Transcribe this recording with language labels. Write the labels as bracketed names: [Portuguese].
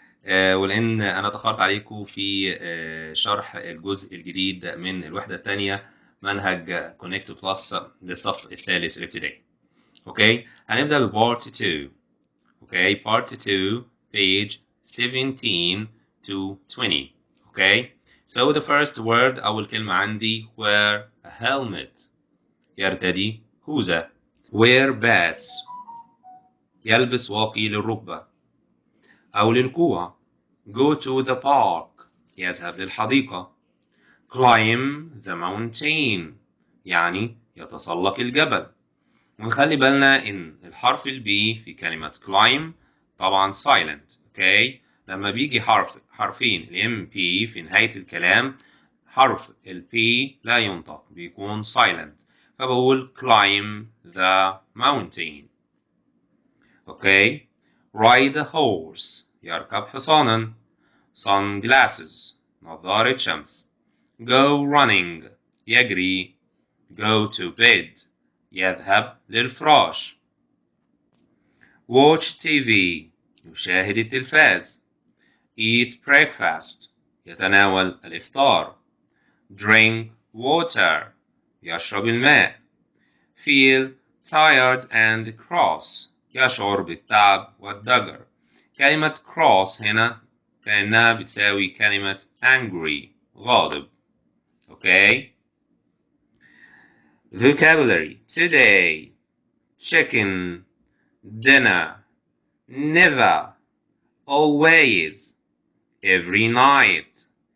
[Arabic] ولأن أنا اتأخرت عليكم في شرح الجزء الجديد من الوحدة الثانية منهج كونكت بلس للصف الثالث الابتدائي. اوكي، هنبدأ ببارت 2. اوكي، بارت 2 [English] page 17 to 20. [Arabic] اوكي، [English] so the first word [Arabic] أول كلمة عندي [English] wear a helmet، [Arabic] يرتدي خوذة. [English] wear bats، [Arabic] يلبس واقي للركبة أو للكوع. [English] go to the park، [Arabic] يذهب للحديقة. [English] climb the mountain، [Arabic] يعني يتسلق الجبل. ونخلي بالنا إن الحرف البي في كلمة climb طبعا silent. اوكي، لما بيجي حرفين الام بي في نهاية الكلام، حرف البي لا ينطق، بيكون silent، فبقول [English] climb the mountain. [Arabic] اوكي، [English] ride a horse، [Arabic] يركب حصانا. sunglasses، نظارة شمس. [English] go running، [Arabic] يجري. [English] go to bed، [Arabic] يذهب للفراش. [English] watch TV، [Arabic] يشاهد التلفاز. [English] eat breakfast، [Arabic] يتناول الإفطار. [English] drink water، [Arabic] يشرب الماء. [English] feel tired and cross، [Arabic] يشعر بالتعب والضجر. كلمة cross هنا كأنها بتساوي كلمة angry، غاضب. [English] Okay, vocabulary today: chicken، dinner، never، always، every night.